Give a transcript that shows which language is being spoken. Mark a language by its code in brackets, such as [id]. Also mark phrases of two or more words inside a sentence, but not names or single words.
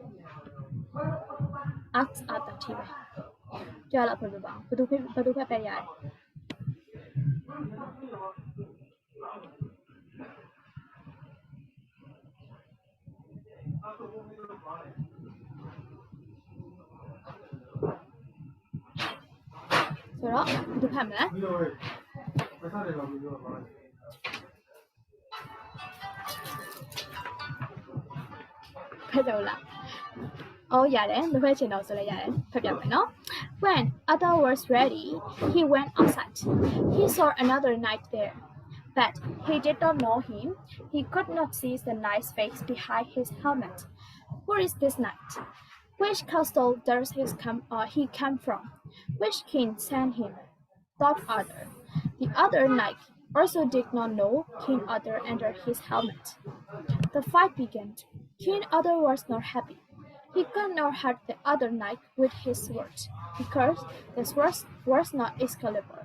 [my] ask Arthur ထိပဲကြားလာဖတ်ပြပါဦးဘယ်သူဖတ်ပြရတယ်ဆိုတော့ဒီဖတ်မလား ဖတ်ကြလားအော်ရတယ်မဖတ်ချင်တော့ဆိုလည်းရတယ်ဖတ်ပြမယ်နော် [en] When Arthur was ready he went outside he saw another knight there but he did not know him he could not see the knight's face behind his helmet Who is this knight Which castle does he come from Which king sent him thought Arthur the other knight also did not know King Arthur under his helmet the fight began King Arthur was not happy He could not hurt the other knight with his sword, because the sword was not Excalibur.